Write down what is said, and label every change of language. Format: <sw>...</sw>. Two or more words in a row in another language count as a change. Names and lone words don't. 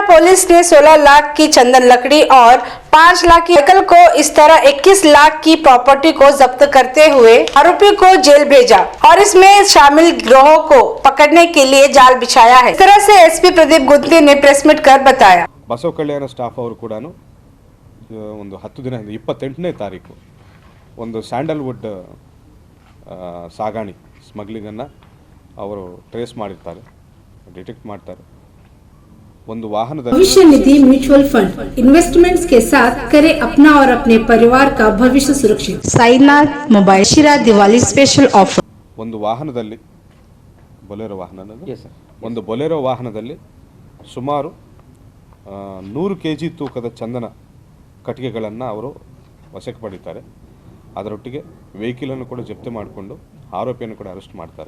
<hi>पुलिस ने 16 लाख की चंदन लकड़ी और 5 लाख की व्हीकल को इस तरह 21 लाख की प्रॉपर्टी को जब्त करते हुए आरोपी को जेल भेजा और इसमें शामिल गिरोह को पकड़ने के लिए जाल बिछाया है। इस तरह से एसपी प्रदीप गुंते ने</hi> <en>press meet</en> <hi>कर बताया।</hi> <kn>बसव कल्याण स्टाफ ಅವರು ಕೂಡ ಒಂದು 10 ದಿನ 28ನೇ ತಾರೀಕು ಒಂದು ಸ್ಯಾಂಡಲ್ವುಡ್ ಸಾಗಾಣಿ ಸ್ಮಗ್ಲಿಂಗನ್ನು ಅವರು ಟ್ರೇಸ್ ಮಾಡಿರ್ತಾರೆ, ಡಿಟೆಕ್ಟ್ ಮಾಡ್ತಾರೆ। ಒಂದು ವಾಹನದಲ್ಲಿ</kn> <hi>भविष्य निधि</hi> <en>mutual fund investments</en> <hi>के साथ करे अपना और अपने परिवार का भविष्य सुरक्षित। साईनाथ मोबाइल शिरा दिवाली</hi> <en>special offer.</en> <kn>ಒಂದು ವಾಹನದಲ್ಲಿ ಬೊಲೆರೋ ಒಂದು ಬೊಲೆರೋ ವಾಹನದಲ್ಲಿ ಸುಮಾರು 100 kg ತೂಕದ ಚಂದನ ಕಟ್ಟಿಗೆಗಳನ್ನು ಅವರು ವಶಕ್ಕೆ ಪಡೀತಾರೆ। ಅದರೊಟ್ಟಿಗೆ ವೆಹಿಕಲ್ ಅನ್ನು ಕೂಡ ಜಪ್ತಿ ಮಾಡಿಕೊಂಡು ಆರೋಪಿಯನ್ನು ಕೂಡ ಅರೆಸ್ಟ್ ಮಾಡ್ತಾರೆ।</kn>